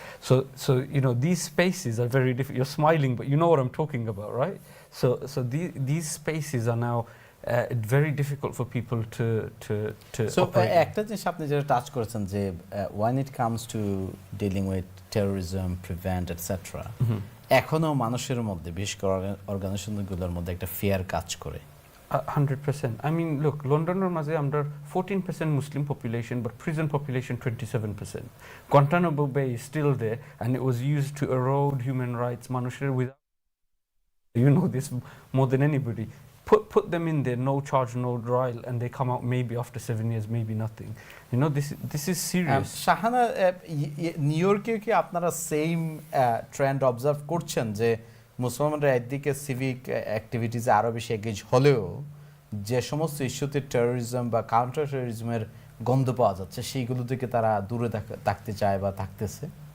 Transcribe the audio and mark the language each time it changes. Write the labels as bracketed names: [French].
[English] So you know, these spaces are very different. You're smiling, but you know what I'm talking about, right? So these spaces are now very difficult for people to So operate. [Bangla] একটা জিনিস আপনি যেটা touch করেছেন যে [English] when it comes to dealing with terrorism, prevent, etc. [Bangla] এখনো মানুষের মধ্যে বিশেষ করে অর্গানাইজেশনগুলোর মধ্যে একটা ফিয়ার কাজ করে [English] 100%. I mean, look, London is under 14% Muslim population, but prison population 27%. Guantanamo Bay is still there, and it was used to erode human rights. Manushir, without you know this more than anybody. Put them in there, no charge, no trial, and they come out maybe after 7 years, maybe nothing. You know, this is serious. [Bangla] Shahana new ইয়র্কে কি আপনারা same trend observe করছেন যে মুসলমানরা একদিকে civic অ্যাক্টিভিটিসে আরও বেশি এগেজ হলেও যে সমস্ত ইস্যুতে টেরোরিজম বা কাউন্টার টেরোরিজমের গন্ধ পাওয়া যাচ্ছে সেইগুলো থেকে তারা দূরে থাকতে চায় বা থাকতেছে?